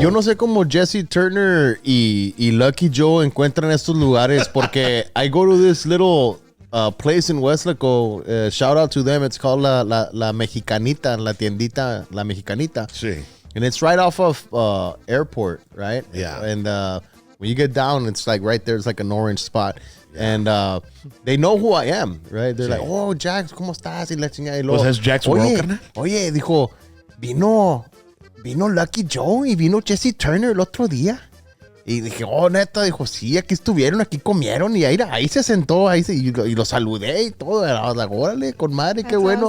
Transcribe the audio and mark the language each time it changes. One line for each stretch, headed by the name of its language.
Spanish: Yo no sé cómo Jesse Turner y Lucky Joe encuentran estos lugares porque
English: I go to this little place in Westlaco. Shout out to them. It's called La Mexicanita, La Tiendita, La Mexicanita.
Spanish: Sí.
English: And it's right off of airport, right? Yeah. And when you get down, it's like right there. It's like an orange spot. And they know who I am, right? They're
Spanish: Sí.
English: like, oh,
Spanish: Jax, ¿cómo estás? Y la chingada. Y Pues luego, es Jax World, carnal. oye, dijo, vino Lucky Joe y vino Jesse Turner el otro día. Y dije, oh, neta, dijo, sí, aquí estuvieron, aquí comieron. Y ahí se sentó, y lo saludé y todo. Y
English: I was like,
Spanish: órale, con madre, qué
English: That's
Spanish: bueno.